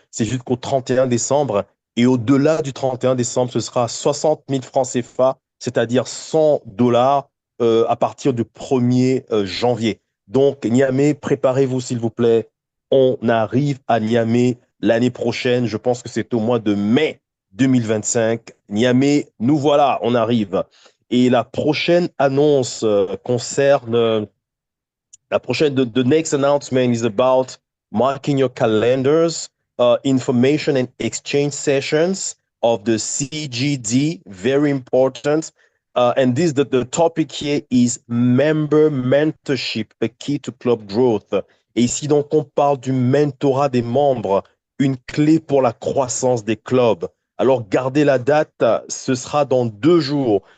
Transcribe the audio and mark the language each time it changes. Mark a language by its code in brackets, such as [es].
[fr] C'est jusqu'au 31 décembre. Et au-delà du 31 décembre, ce sera 60 000 francs CFA, c'est-à-dire 100 dollars à partir du 1er janvier. Donc, Niamey, préparez-vous s'il vous plaît. On arrive à Niamey l'année prochaine. Je pense que c'est au mois de mai 2025. Niamey, nous voilà, on arrive. Et la prochaine annonce concerne [en] the next announcement is about marking your calendars, information and exchange sessions of the CGD, very important. And the topic here is member mentorship, a key to club growth. [fr] Et ici, donc, on parle du mentorat des membres, une clé pour la croissance des clubs. Alors, gardez la date, ce sera dans 2 jours.